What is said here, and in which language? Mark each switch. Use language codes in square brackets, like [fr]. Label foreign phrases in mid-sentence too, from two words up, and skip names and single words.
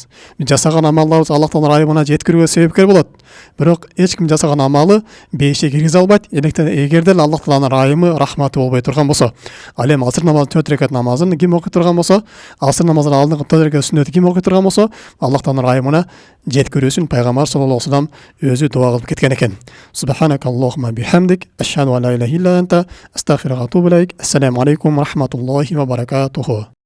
[ky] Биз жасаган амалдарыбыз Аллах Тааланын ырайымына жеткирүүгө себепкер болот. Бирок эч ким жасаган амалы бейишке киргизе албайт. Эгерде Аллах Тааланын ырайымы, рахматы болбой турган болсо, ал эми асыр намазын 4 рекат намазын ким окуй турган болсо, асыр намазын алдыңкы 4 рекат сүннөтү ким окуй турган болсо, Аллах Тааланын ырайымына жеткирүүсүн Пайгамбар [ar] صلى الله عليه وسلم [ky] өзү дуа кылып кеткен экен. [ar] سبحانك اللهم بحمدك أشهد أن لا إله إلا أنت أستغفرك وأتوب إليك. السلام عليكم ورحمة الله وبركاته.